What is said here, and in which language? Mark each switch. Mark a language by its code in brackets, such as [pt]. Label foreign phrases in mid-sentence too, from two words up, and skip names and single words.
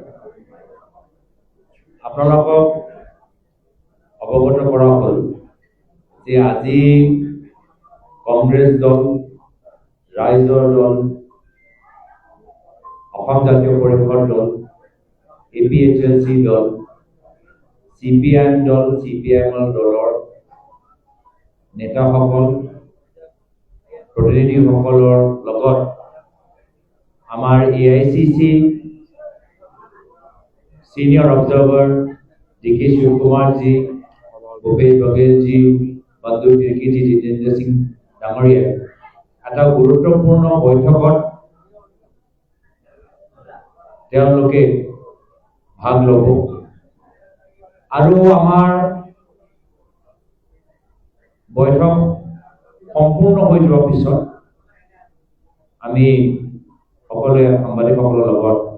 [as] আপোনালোকক অৱগত কৰা হ'ল যে আজি কংগ্ৰেছ দল, ৰাইজৰ দল, অসম জাতীয় পৰিষদ দল, APHLC দল, CPIM দল, CPIM দলৰ নেতাসকল, প্ৰতিনিধিসকলৰ লগত আমাৰ AICC [en] Senior Observer [as] DK Shivkumar ji, Bhupesh Baghel ji, Bandhu Tirki ji, Jitendra Singh Damoria এটা গুৰুত্বপূৰ্ণ বৈঠকত তেওঁলোকে ভাগ ল'ব আৰু আমাৰ বৈঠক সম্পূৰ্ণ হৈ যোৱাৰ পিছত আমি সকলোৱে সাংবাদিকসকলৰ লগত